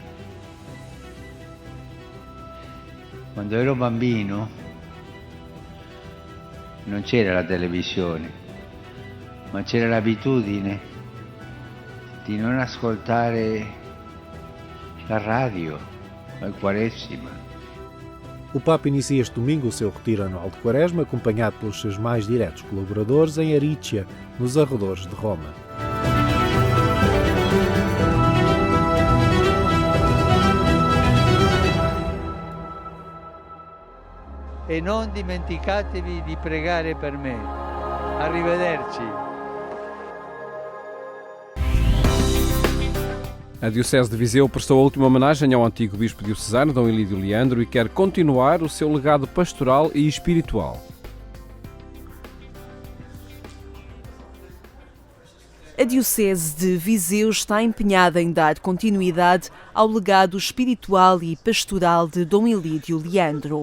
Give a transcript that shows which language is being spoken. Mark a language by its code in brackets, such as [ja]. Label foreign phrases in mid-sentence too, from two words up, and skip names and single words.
[it] Quando ero bambino non c'era la televisione, ma c'era l'abitudine di non ascoltare la radio, la Quaresima. [pt] O Papa inicia este domingo o seu retiro anual de Quaresma, acompanhado pelos seus mais diretos colaboradores em Aricia, nos arredores de Roma. [it] E non dimenticatevi di pregare per me. Arrivederci. [pt] A Diocese de Viseu prestou a última homenagem ao antigo bispo diocesano, Dom Ilídio Leandro, e quer continuar o seu legado pastoral e espiritual. A Diocese de Viseu está empenhada em dar continuidade ao legado espiritual e pastoral de Dom Ilídio Leandro.